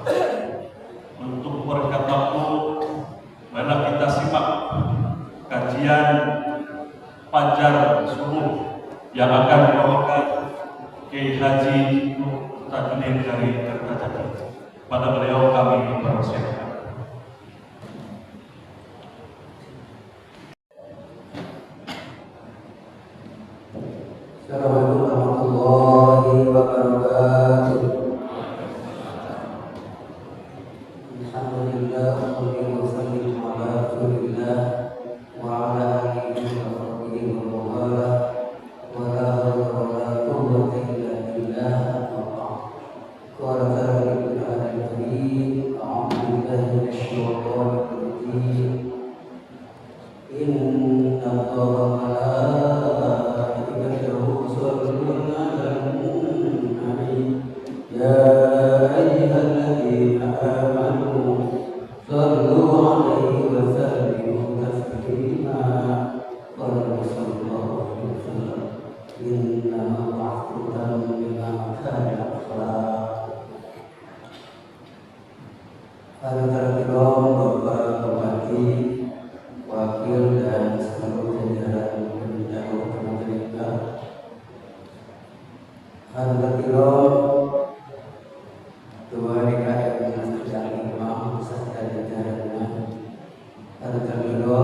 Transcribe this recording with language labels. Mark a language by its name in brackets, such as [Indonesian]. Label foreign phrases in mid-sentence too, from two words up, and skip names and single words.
[Indonesian] Untuk berkat waktu, marilah kita simak kajian Fajar Subuh yang akan dibawakan Kiai Haji Tajuddin dari Kertajati. Pada beliau kami persilakan. [Arabic] السلام عليكم ورحمة الله وبركاته. الحمد لله والصلاة والسلام على رسول الله وعلى آله وصحبه ومن والاه ولا حول ولا قوة إلا بالله. قال تعالى في القرآن الكريم أعوذ بالله من الشيطان الرجيم. إن الله وملائكته يصلون على النبي يا أيها الذين آمنوا صلوا عليه وسلموا تسليما. قال صلى الله عليه وسلم إن معكم بما كان أخلاق. [Indonesian] Hadirin Bapak Bupati, Wakil dan seluruh jajaran pendahulu Majalengka, hadirin Ketua DKM Masjid Imam beserta jajarannya, hadirin